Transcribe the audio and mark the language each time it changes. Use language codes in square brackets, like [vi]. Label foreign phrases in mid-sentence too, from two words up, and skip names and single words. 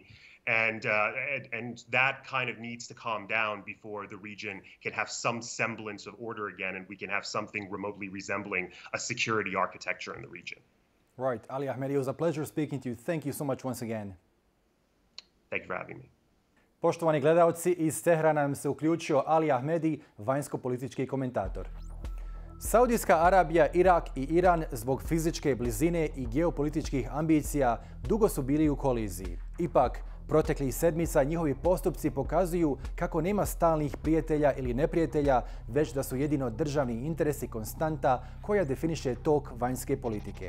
[en] And that kind of needs to calm down before the region can have some semblance of order again, and we can have something remotely resembling a security architecture in the region. Right. Ali Ahmadi, it was a pleasure speaking to you. Thank you so much once again. Thank you for having me. [bs] Poštovani gledalci, iz Teherana nam se uključio Ali Ahmadi, vanjskopolitički komentator. Saudijska Arabija, Irak i Iran zbog fizičke blizine i geopolitičkih ambicija dugo su bili u koliziji. Ipak, proteklih sedmica njihovi postupci pokazuju kako nema stalnih prijatelja ili neprijatelja, već da su jedino državni interesi konstanta koja definiše tok vanjske politike.